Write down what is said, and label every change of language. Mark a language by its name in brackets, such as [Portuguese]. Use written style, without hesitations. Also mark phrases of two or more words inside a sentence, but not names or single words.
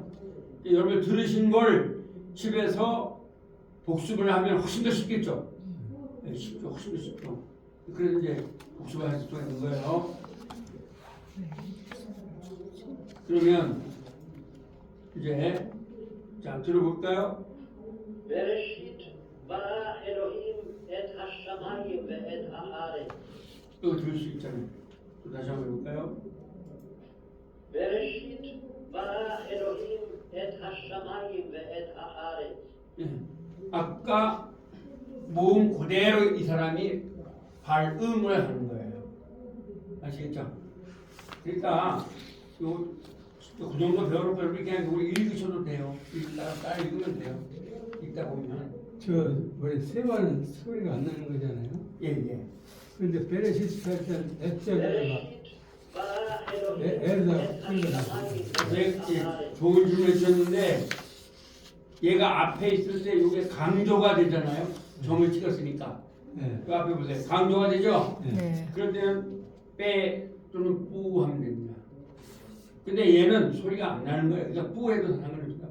[Korean] 여러분 들으신 걸 집에서 복습을 하면 훨씬 더 쉽겠죠. 네, 쉽죠, 훨씬 더 쉽죠. 그래서 이제 복습을 할 수가 있는 거예요. 그러면 이제 자 들어볼까요? [Hebrew] בראשית ברא אלוהים את השמיים ואת הארץ. [Korean] 이거 들을 수 있잖아요. 또 다시 한번 해볼까요? [Hebrew] בראשית ברא אלוהים את השמיים ואת הארץ. [Korean] 예. 아까 모음 그대로 이 사람이 발음을 하는 거예요. 아시겠죠? 그러니까 그 정도 배워놓고 이렇게 그냥 우리 읽으셔도 돼요. 따라 읽으면 돼요. 읽다 보면. 저 원래 세와는 소리가 안 나는 거잖아요. 예. 근데 베레시트 할 때는 액자가 [Hebrew] בראשית ברא אלוהים [Korean] 애에다 [Hebrew] את [Korean] 소리가 [Hebrew] השמיים [Korean] 네, [Hebrew] ואת [Korean] 예, [Hebrew] הארץ. [Korean] 좋은 질문 해주셨는데 얘가 앞에 있을 때 이게 강조가 되잖아요. 점을 찍었으니까. 예. 그 앞에 보세요. 강조가 되죠? 예. 네. 그럴 때는 빼 또는 뿌 하면 됩니다. 근데 얘는 소리가 안 나는 거예요. 그러니까 뿌 해도 상관없습니다.